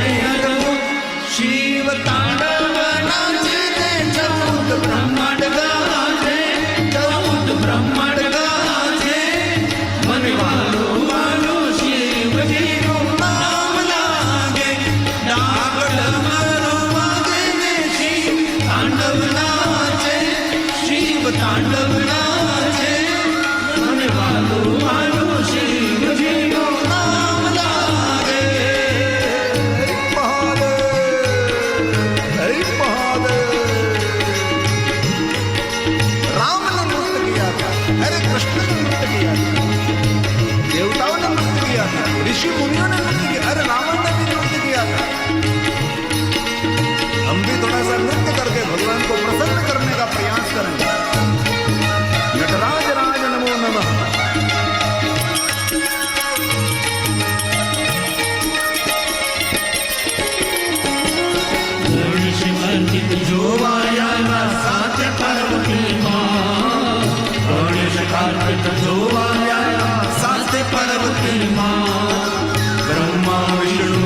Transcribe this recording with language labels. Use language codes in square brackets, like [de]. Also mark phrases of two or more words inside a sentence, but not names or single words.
[gu] અદ્ભુત શિવ તાંડવ નાચે તે 14 બ્રહ્માંડ ગાજે 14 બ્રહ્માંડ ગાજે મને વાલો વાલો શિવજીનું નામ લાગે ડાક ડમરો વાગે ને શિવ તાંડવ નાચે શિવ તાંડવ નાચે મને વાલો વાલો શિવજીનું નામ લાગે [hi] हरे महादेव राम ने नृत्य किया था अरे कृष्ण ने नृत्य किया था देवताओं ने नृत्य किया था ऋषि मुनियों ने नृत्य किया अरे रावण ने भी नृत्य किया था हम भी थोड़ा सा नृत्य करके भगवान को प्रसन्न करने का प्रयास करेंगे [sa] नटराज राज नमो नमः [gu] ગણેશ કાર્તિક જોવાયા સાત પાર્વતી માં ગણેશ કાર્તિક જોવાયા સાત પાર્વતી માં બ્રહ્મા વિષ્ણુ